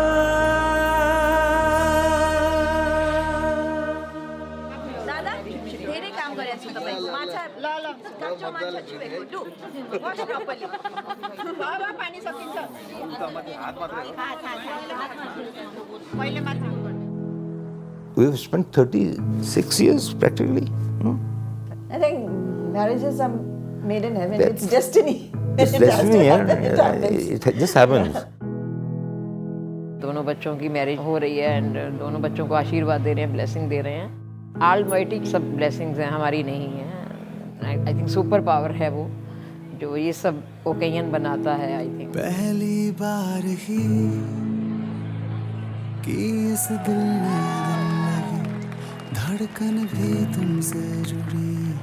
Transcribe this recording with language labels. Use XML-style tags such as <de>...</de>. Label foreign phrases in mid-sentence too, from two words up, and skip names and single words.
<ne>दादा धेरै काम गरेको छु तपाईको माछा ल काँचो माछा चुहेको</ne> <en>do wash properly</en> <ne>बाबा पानी सकिन्छ पहिले माथि</ne> <en>We've spent 36 years practically. I Marriage is made in heaven. That's- It's destiny. It's It has to destiny, happen. It yeah. happens. It just happens.</en> <hi>दोनों बच्चों की मैरिज हो रही है एंड दोनों बच्चों को आशीर्वाद दे रहे हैं, ब्लेसिंग दे रहे हैं। ऑलमाइटी की सब ब्लेसिंग्स हैं, हमारी नहीं है।</hi> <en>I think super power</en> <hi>है वो जो ये सब ओकेजन बनाता है।</hi> <en>I think</en> <hi>पहली बार ही कि इस दिल में दिल लगी, धड़कन भी तुमसे जुड़ी,</hi>